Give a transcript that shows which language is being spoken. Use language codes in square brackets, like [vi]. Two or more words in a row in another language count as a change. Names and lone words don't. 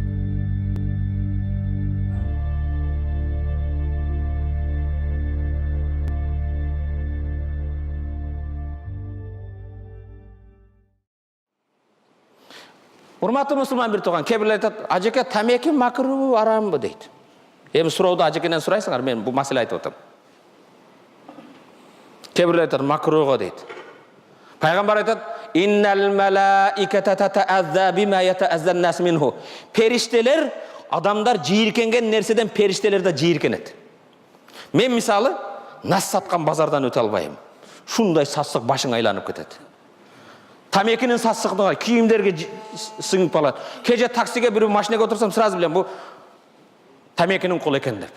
[ky] Урматтуу мусулман бир тууган, кээ-бирлер айтат, ажеке тамеки макруу арамбы дейт. Эми сурооду ажекенен сурайсыңар, мен бул маселе айтып атам. Кээ-бирлер айтат, макруго дейт. Пайгамбар айтат, [ar] إن الملائكة تتأذى بما يتأذى الناس منه. [ky] Периштелер адамдар жийиркенген нерседен периштелер да жийиркенет. Мен мисалы нас саткан базардан өтө албайм. Шундай сасык башың айланып кетет. Тамекинин сасыгына кийимдерге сыңып калат. Кеже таксиге бир машинеге отурсам сразу билем бу тамекинин колу экен деп.